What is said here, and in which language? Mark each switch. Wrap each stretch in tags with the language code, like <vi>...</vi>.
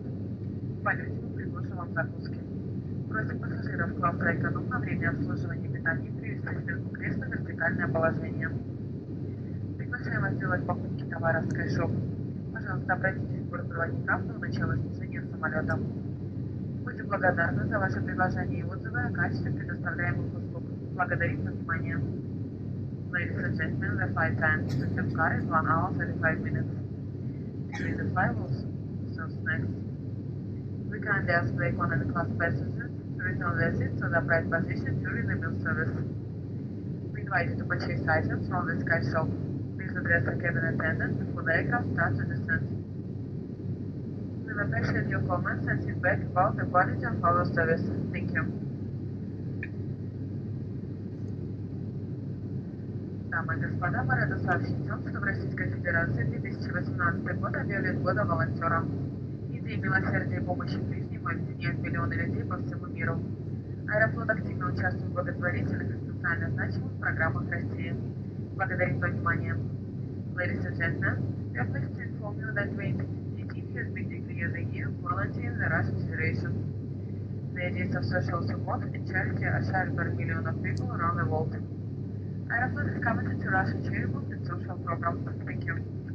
<ru>В полете мы предложим вам закуски. Просим пассажиров класса эконом на время обслуживания питания привести спинку кресла в вертикальное положение. Приглашаем вас сделать покупки товара в SkyShop. Пожалуйста, обратитесь к бортпроводникам до начала снижения самолета. Будем благодарны за ваше предложение и отзывы о качестве предоставляемых услуг. Благодарим за внимание.</ru> <en>Ladies and gentlemen, the flight time to Kafka is 1 hour 35 minutes. During the flight, we'll serve snacks. We kindly ask the economy class passengers to return their seats to the upright position during the meal service. We invite you to purchase items from the Sky Shop. Please address the cabin attendant before the aircraft starts to descend. We will appreciate your comments and feedback about the quality of our service. Thank you.</en> <ru>Дамы и господа, мы рады сообщить вам, что в Российской Федерации 2018 год объявлен годом волонтера. Идеи милосердия и помощи ближнему объединяют миллионы людей по всему миру. Аэрофлот активно участвует в благотворительных и социально значимых программах России. Благодарим за внимание.</ru> <en>Ladies and gentlemen, we are pleased to inform you that 2018 has been declared the year of volunteer in the Russian Federation. The ideas of social support and charity are shared by millions of people around the world. Aeroflot is committed to Russian charitable and social programs. Thank you.</en>